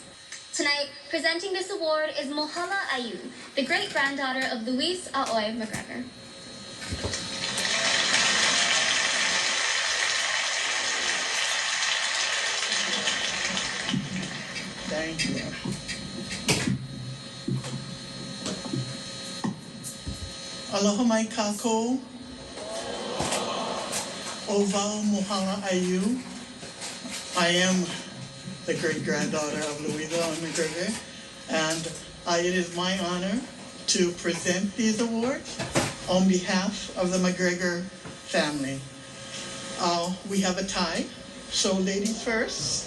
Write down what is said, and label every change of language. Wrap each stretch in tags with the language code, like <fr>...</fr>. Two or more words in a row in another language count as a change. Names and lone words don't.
<en>Tonight, presenting this award is Mahalo Ayu, the great-granddaughter of Louise Aoi McGregor. Thank you.</en> <haw>Aloha mai kākou. Ovau Mahalo Ayu.</haw> <en>I am the great-granddaughter of Louisa McGregor, and it is my honor to present these awards on behalf of the McGregor family. We have a tie, so ladies first.</en>